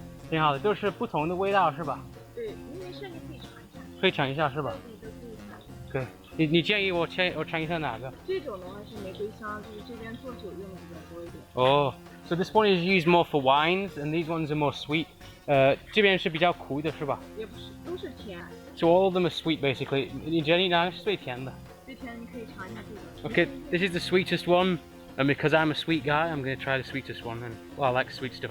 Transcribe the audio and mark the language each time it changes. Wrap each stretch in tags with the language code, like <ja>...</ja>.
<zh>挺好的，都是不同的味道是吧？对，因为甚至可以尝一下。可以尝一下是吧？对，都可以尝。对，你建议我尝一下哪个？这种的话是玫瑰香，就是这边做酒用的比较多一点。</zh> <en>Oh, so this one is used more for wines, and these ones are more sweet.</en> <zh>这边是比较苦的是吧？也不是，都是甜。</zh> <en>So all of them are sweet basically.</en> <zh>你觉得你哪个是最甜的？最甜你可以尝一下这个。</zh> <en>Okay, this is the sweetest one, and because I'm a sweet guy, I'm going to try the sweetest one. And well, I like sweet stuff.</en>